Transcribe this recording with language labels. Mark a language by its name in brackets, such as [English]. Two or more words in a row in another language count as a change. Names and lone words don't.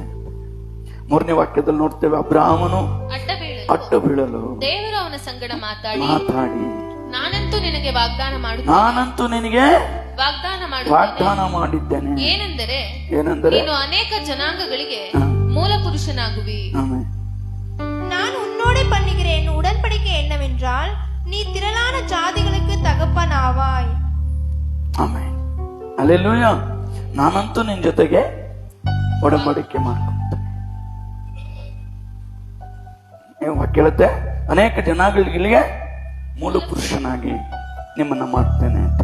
[Kannada] ಮೂರನೇ ವಾಕ್ಯದಲ್ಲಿ ನೋಡ್ತೇವೆ, ಅಬ್ರಾಹ್ಮನು ಅಡ್ಡ ಬೀಳಲು ದೇವರು ಅವನ ಸಂಗಡ ಮಾತಾಡಿ ನಾನಂತೂ ನಿನಗೆ ವಾಗ್ದಾನ ಮಾಡಿದ್ದೇನೆ. ಏನೆಂದರೆ ನೀನು ಅನೇಕ ಜನಾಂಗಗಳಿಗೆ ಮೂಲ ಪುರುಷನಾಗುವಿ. [Tamil] நான் உன்னோடு பண்ணுகிறேன் உடன்படிக்கை என்னவென்றால் நீ திரளான ஜாதிகளுக்கு தகப்பனாவாய். [Kannada] ಆಮೆನ್. ಹಲ್ಲೆಲೂಯಾ. ನಾನಂತೂ ನಿನ್ನ ಜೊತೆಗೆ ಒಡಂಬಡಿಕೆ ಮಾಡ್ಕೊಳ್ತೇನೆ. ಕೇಳುತ್ತೆ, ಅನೇಕ ಜನಾಂಗಗಳಿಗೆ ಮೂಲ ಪುರುಷನಾಗಿ ನಿಮ್ಮನ್ನ ಮಾಡ್ತೇನೆ ಅಂತ.